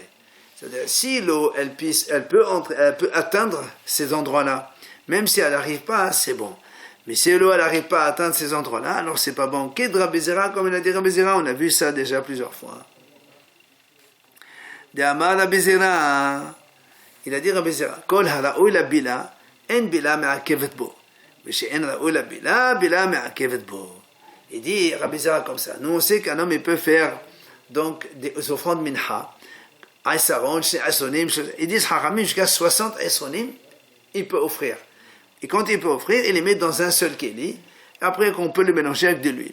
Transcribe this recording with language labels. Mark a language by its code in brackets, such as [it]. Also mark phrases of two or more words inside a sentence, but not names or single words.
[fr] C'est-à-dire si l'eau elle peut entrer, elle peut atteindre ces endroits-là, même si elle n'arrive pas, c'est bon. Mais si l'eau elle n'arrive pas à atteindre ces endroits-là, alors c'est pas bon. Qu'est Rabbi Zera, comme il a dit Rabbi Zera, on a vu ça déjà plusieurs fois. Il a dit Rabbi Zera, [he] כל הראוי לבילה אין בילה מעכבת בו. ושאין ראוי לבילה בילה מעכבת בו. [fr] Il dit Rabbi Zera comme ça. Nous on sait qu'un homme il peut faire donc des offrandes minha, Aïsaron, Asonim, ils disent Haramim jusqu'à 60 Asonim, il peut offrir. Et quand il peut offrir, il les met dans un seul kéli, après qu'on peut le mélanger avec de l'huile.